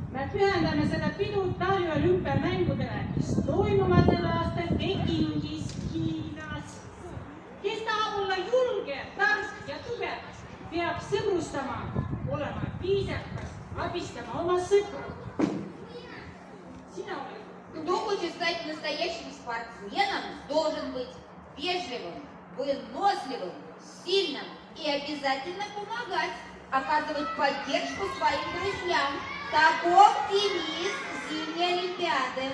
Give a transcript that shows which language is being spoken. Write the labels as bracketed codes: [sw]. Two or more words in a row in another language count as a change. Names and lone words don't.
[et] pühendame seda pidu talviolümpiamängudele, mis toimuvad sel aastal Pekingis, Hiinas. Kes tahab olla julge, tark ja tugev, peab sõbrustama, olema viisakas, abistama oma sõpru. Sina oled. [ru] Кто хочет стать настоящим спортсменом, должен быть вежливым, выносливым, сильным и обязательно помогать, оказывать поддержку своим друзьям. Таков девиз зимней Олимпиады.